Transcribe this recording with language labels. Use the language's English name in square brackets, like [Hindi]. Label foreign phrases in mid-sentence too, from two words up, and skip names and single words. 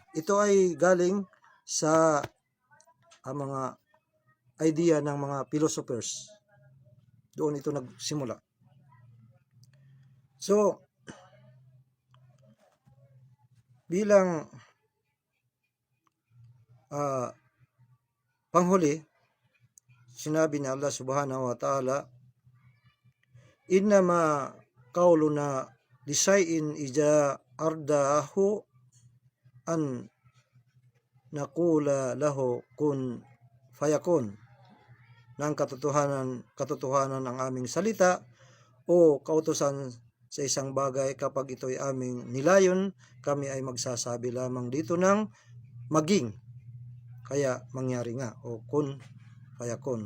[Filipino] Ito ay galing sa mga idea ng mga philosophers. Doon ito nagsimula. So, bilang panghuli, sinabi ni Allah [Arabic] سبحانه وتعالى, إنما قولنا لشيء إذا أردناه أن نقول له كن فيكون. [Filipino] Nang katotohanan ng aming salita o kautusan sa isang bagay, kapag ito'y aming nilayon, kami ay magsasabi lamang dito ng maging, kaya mangyari nga, o [Arabic] كن فيكون.